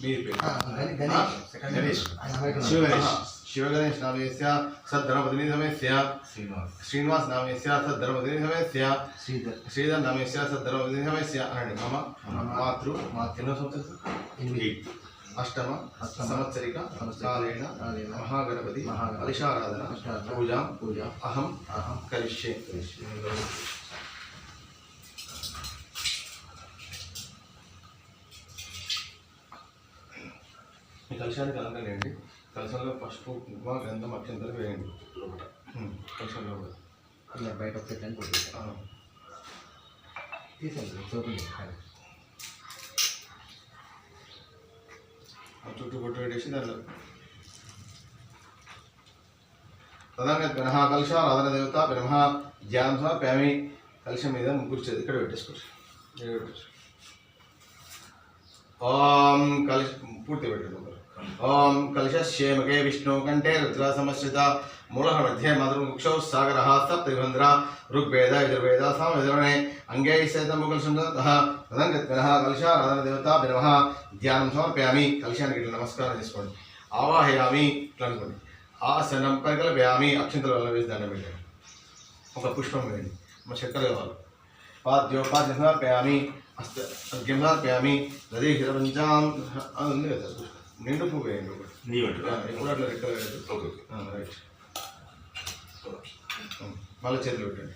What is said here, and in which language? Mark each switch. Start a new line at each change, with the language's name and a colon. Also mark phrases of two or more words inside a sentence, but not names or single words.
Sanskrit: गणेश शिवगणेश नामस्य सद्धर्मपतिनि समेतस्य श्रीनिवास नामस्य सद्धर्मपतिनि समेतस्य श्रीधर नामस्य सद्धर्मपतिनि समेतस्य अनंడి मम मातृ एनो संवत्सर अष्टम संवत्सरिक कालेन महागणपति कलशाराधना पूजा अहम करिष्ये।
Telugu: ఈ కలశానికి అలంకరణ చేయండి। కలశంలో పసుపు కుంకుమ గంధం అక్షంతలు వేయండి లోపల కలశంలో కూడా ఇలా బయట పెట్టండి తీసేయండి చూడండి చుట్టూ బొట్టు పెట్టేసి దాంట్లో తదనంతరం
Sanskrit: కలశారాధన దేవత బ్రహ్మ ధ్యానం సమర్పయామి।
Telugu: కలశం మీద ముగ్గురు చేతి ఇక్కడ పెట్టేసుకోవచ్చు। ఓం కలశ పూర్తి పెట్టండి।
Sanskrit: ओम कलशेमके विष्णु कंठे रुद्र समश्रित मूलः मध्ये मधुमुक्षौ सागरः सप्तविभन्द्रा ऋग्वेद यजुर्वेद सामवेदने अंगे सहितमुकलशंतः तदंगत्वनः कलशाराधन देवता नमः ध्यानं समर्पयामि।
Telugu: कलशाనికి నమస్కారం చేసుకోండి। ఆవాహయామి అనుకోండి।
Sanskrit: ఆసనం పరికల్పయామి
Telugu: అక్షంతల వల్ల వేసి దండం పెట్టండి। ఒక పుష్పం వేయండి, మన చక్కెర కావాలి।
Sanskrit: పాద్యోపాద్యం సమర్పయామి అస్త అర్ఘ్యం సమర్పయామి।
Telugu: దధీహిరపంచాం ఉంది కదా నిండు పువ్వు వేయండి ఒకటి ఎప్పుడు అట్లా రైట్ మళ్ళీ చేతులు పెట్టండి।